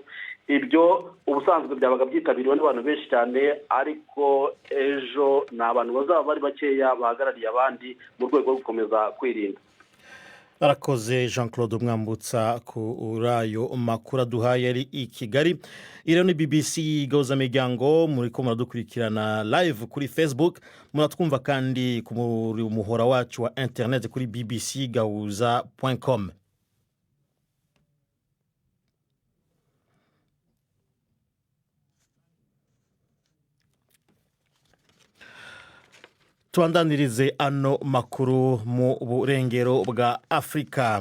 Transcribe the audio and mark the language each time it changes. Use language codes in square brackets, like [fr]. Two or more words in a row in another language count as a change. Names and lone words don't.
[rw] Ibyo ubusanzwe byabaga byitabiriwe n'abantu benshi cyane, ariko ejo ni abantu bazaba bari bakeya bahagarariye abandi mu rwego rwo gukomeza kwirinda. Arakoze Jean-Claude Mwambutsa kuri ayo makuru aduhaye ari i Kigali. [rn] Iriho ni BBC Gahuza Miryango, muriko muradukurikirana live kuri Facebook, muratwumva kandi ku muhora wacu wa internet kuri bbcgahuza.com. Tuandanirize ano makuru mu burengero bwa Afrika.